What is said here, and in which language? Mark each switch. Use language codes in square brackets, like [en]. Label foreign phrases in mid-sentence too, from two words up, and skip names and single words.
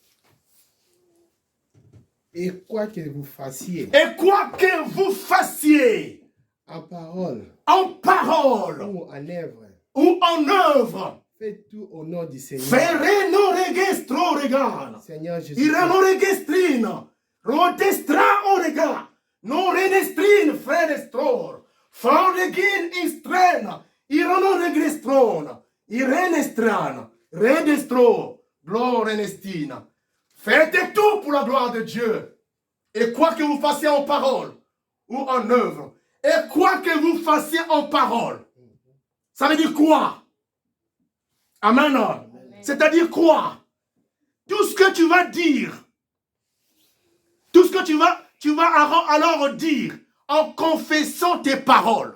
[fr] Et quoi que vous fassiez, Et quoi que vous fassiez, en parole en parole ou en œuvre, ou en œuvre, faites tout au nom du Seigneur. ferre non registro regalo. Seigneur Jésus. Ira non registrino. Rodestra orega. Non redestrino fredestror. Fordegin istrena. Ira non registrona. Irenestrana. Redestro. Glorenestina. Faites tout pour la gloire de Dieu. Et quoi que vous fassiez en parole ou en œuvre. Et quoi que vous fassiez en parole. Ça veut dire quoi? Amen. C'est-à-dire quoi? Tout ce que tu vas dire, tout ce que tu vas alors dire en confessant tes paroles.